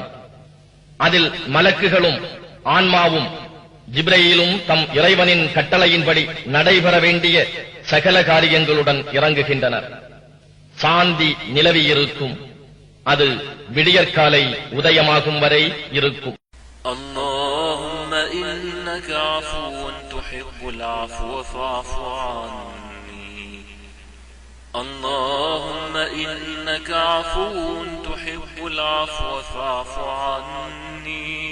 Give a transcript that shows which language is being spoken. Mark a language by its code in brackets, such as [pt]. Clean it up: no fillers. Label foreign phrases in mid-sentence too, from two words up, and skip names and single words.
[ta] அதில் மலக்குகளும் ஆன்மாவும் ஜிப்ரீலும் தம் இறைவனின் கட்டளையின்படி நடைபெற வேண்டிய சகல காரியங்களுடன் இறங்குகின்றனர். சாந்தி நிலவியிருக்கும். அது விடியற்காலை உதயமாகும் வரை இருக்கும். [ar] اللهم إنك عفو تحب العفو فاعف عني. اللهم إنك عفو تحب العفو فاعف عني.